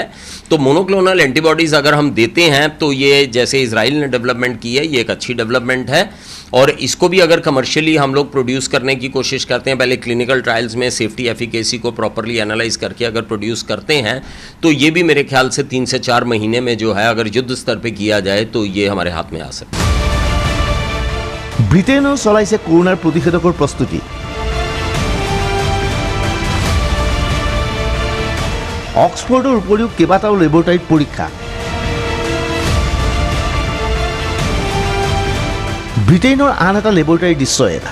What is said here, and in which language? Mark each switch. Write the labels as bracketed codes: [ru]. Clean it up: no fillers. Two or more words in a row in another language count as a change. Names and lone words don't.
[hi] तो [en] monoclonal antibodies [hi] अगर हम देते हैं तो ये जैसे इजराइल ने डेवलपमेंट की है, ये एक अच्छी डेवलपमेंट है, और इसको भी अगर कमर्शियली हम लोग प्रोड्यूस करने की कोशिश करते हैं, पहले [en] clinical trials [hi] में [en] safety efficacy [hi] को [en] properly analyze [hi] करके अगर प्रोड्यूस करते हैं, तो ये भी मेरे ख्याल से 3 से 4 महीने में जो है, अगर युद्ध स्तर पे किया जाए तो ये हमारे हाथ में आ सकता है। [as] ব্ৰিটেইনেও চলাইছে কৰোনাৰ প্ৰতিষেধকৰ প্ৰস্তুতি। অক্সফৰ্ডৰ উপৰিও কেইবাটাও লেবৰেটৰীত পৰীক্ষা। ব্ৰিটেইনৰ আন এটা লেবৰেটৰীৰ দৃশ্য এটা।